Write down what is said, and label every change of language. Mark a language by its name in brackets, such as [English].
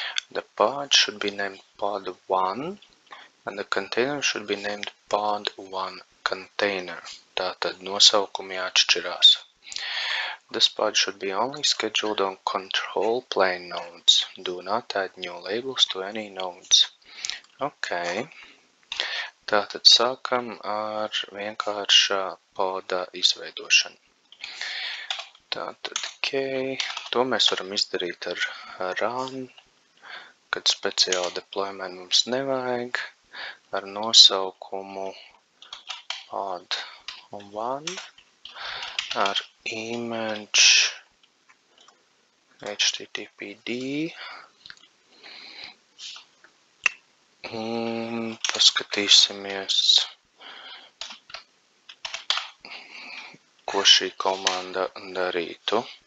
[English] The pod should be named pod1 and the container should be named pod1 container. [Latvian] Tātad nosaukumi atšķirās. [English] This pod should be only scheduled on control plane nodes. Do not add new labels to any nodes. Ok. [Latvian] Tātad sākam ar vienkāršā poda izveidošanu. Tātad, ok. To mēs varam izdarīt ar run, kad speciāli deployment mums nevajag, ar nosaukumu pod1, ar image httpd un paskatīsimies, ko šī komanda darītu.